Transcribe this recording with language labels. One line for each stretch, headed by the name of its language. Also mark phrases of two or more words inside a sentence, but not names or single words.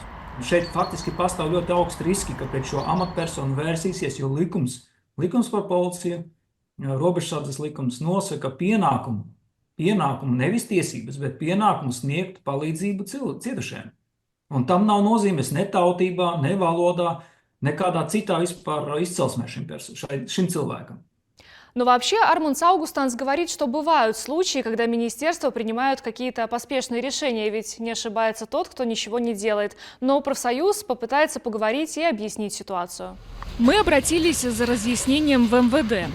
Latvian: Šeit faktiski pastāv ļoti augsti riski, ka pret šo amatpersonu vērsīsies, jo likums par policiju, robežsardzes likums nosaka pienākumu nevis tiesības, bet pienākumu sniegt palīdzību cietušajiem. Un tam nav nozīmes ne tautībā, ne valodā, nekādā citā vispār izcelsmē šim cilvēkam.
Russian: Но вообще Armands Augustāns говорит, что бывают случаи, когда министерства принимают какие-то поспешные решения, ведь не ошибается тот, кто ничего не делает. Но профсоюз попытается поговорить и объяснить ситуацию. Мы обратились за разъяснением в МВД.